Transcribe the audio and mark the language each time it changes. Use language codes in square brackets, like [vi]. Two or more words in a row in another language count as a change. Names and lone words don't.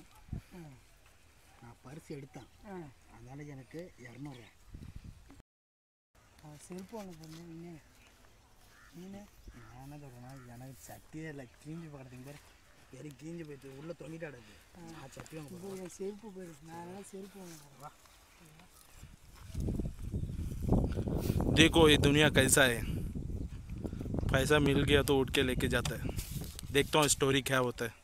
[ta] நான் பரிசு எடுத்தேன், அதனால் எனக்கு 200 ரூபா. செருப்பு வாங்க போனேன். நான் என்ன சொல்கிறேன்னா, எனக்கு சட்டியே இல்லை, கிழிஞ்சு பார்க்குறதுக்கு பேர் வெறும் கிழிஞ்சு போயிட்டு உள்ளே தொங்கிட்டு ஆடுது. நான் சட்டி வாங்க போகிறேன். செருப்பு போயிடுச்சு. நான் செருப்பு வாங்க போகிறேன். [hi] देखो ये दुनिया कैसा है, पैसा मिल गया तो उठ के लेके जाता है. देखता हूँ स्टोरी क्या होता है.